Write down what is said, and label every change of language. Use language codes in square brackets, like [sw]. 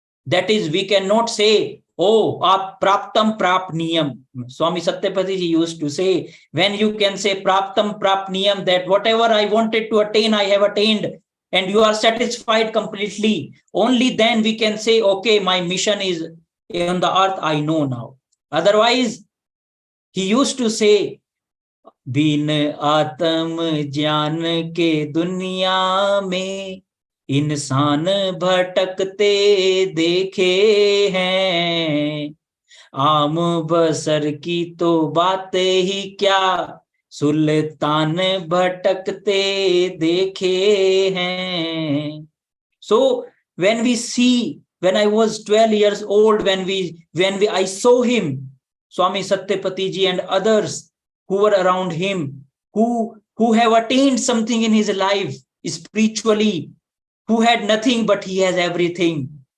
[en] That is, we cannot say, oh, praptam prapniyam. Swami Satyapati ji used to say, when you can say praptam prapniyam, that whatever I wanted to attain, I have attained, and you are satisfied completely, only then we can say, okay, my mission is on the earth, I know now. Otherwise, he used to say, [hi] bin atam jnaan ke duniya mein इंसान भटकते देखे हैं, आम बसर की तो बातें ही क्या, सुल्तान भटकते देखे हैं. [en] So when we see, when I was 12 years old, when I saw him, Swami Satyapati ji and others who were around him, who have attained something in his life spiritually, who had nothing but he has everything.